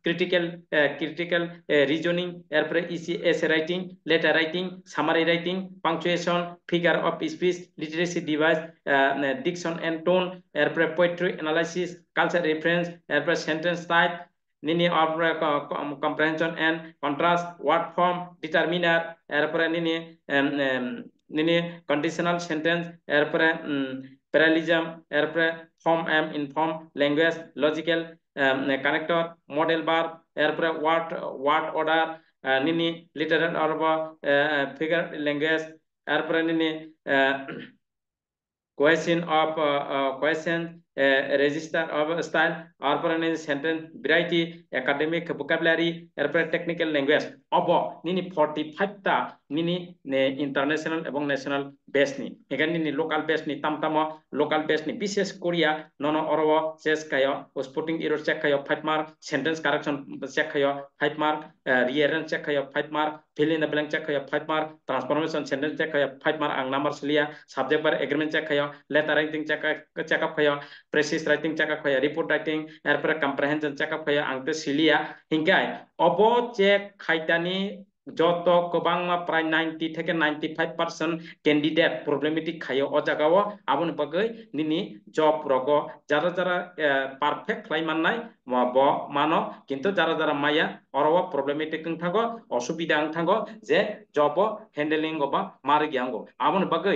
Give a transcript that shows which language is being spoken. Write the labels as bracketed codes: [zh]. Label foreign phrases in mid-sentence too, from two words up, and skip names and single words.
[en] critical reasoning erpor essay writing letter writing summary writing punctuation figure of speech literacy device diction and tone erpor poetry analysis culture reference एरपर sentence type nini of comprehension and contrast word form determiner एरपर nini conditional sentence एरपर parallelism एरपर form and inform language logical connector model verb एरपर word order nini literal or figure language एरपर nini question of question register of style [trp] arpore ni [en] sentence variety academic vocabulary erpore technical language [trp] obo nini 45 ta nini international এবং [en] national base [trp] ni egan nini [en] local base [trp] ni tamtamo [en] local base [trp] ni [bn] বিশেষ করিয়া [trp] nono orobo chess kayo [en] spotting error check [trp] kayo 5 mark [en] sentence correction check [trp] kayo 5 mark [en] rearrange check [trp] kayo 5 mark [en] fill in the blank check [trp] kayo 5 mark [en] transformation sentence check [trp] kayo 5 mark ang number selia subject bar agreement check kayo [en] letter writing check up [trp] kayo [en] precise writing check up [trp] kayo [en] report writing [trp] erpore [en] comprehension check up [trp] kayo angte selia hingkai obo check khaitani joto kobangma [bn] প্রায় 90 থেকে 95% [en] candidate problematic [trp] খাইও ও জায়গাও আবন বাগৈ নিনি জব রগো [bn] যারা যারা [trp] পারফেক্ট লাই মাননাই ব মানো [bn] কিন্তু যারা যারা [trp] মাইয়া অরব প্রবলেমেটিক থাকো অসুবিধা থাকো যে [en] job handling [trp] গবা মার গিয়াঙ্গো আবন বাগৈ